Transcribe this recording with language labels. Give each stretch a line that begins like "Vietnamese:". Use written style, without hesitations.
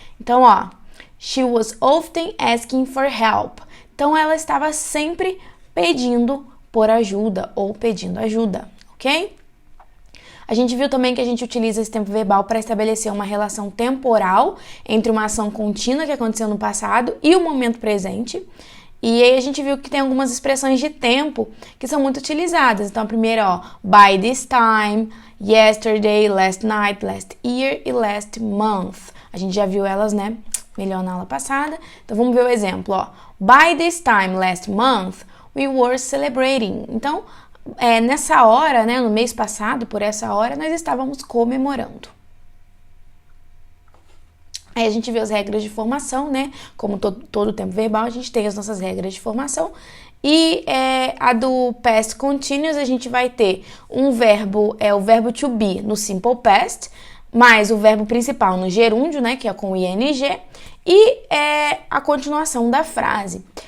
Portuguese: Então, ó,
English: she was often asking for help.
Portuguese: Então, ela estava sempre pedindo por ajuda ou pedindo ajuda, ok? A gente viu também que a gente utiliza esse tempo verbal para estabelecer uma relação temporal entre uma ação contínua que aconteceu no passado e o momento presente. E aí a gente viu que tem algumas expressões de tempo que são muito utilizadas. Então, a primeira, ó, by this time, yesterday, last night, last year e last month. A gente já viu elas, né, melhor na aula passada. Então, vamos ver o exemplo, ó.
English: By this time last month, we were celebrating.
Portuguese: Então, nessa hora, né, no mês passado, por essa hora, nós estávamos comemorando. Aí a gente vê as regras de formação, né? Como todo tempo verbal, a gente tem as nossas regras de formação. E a do past continuous, a gente vai ter o verbo to be no simple past, mais o verbo principal no gerúndio, né, que é com ing, e a continuação da frase.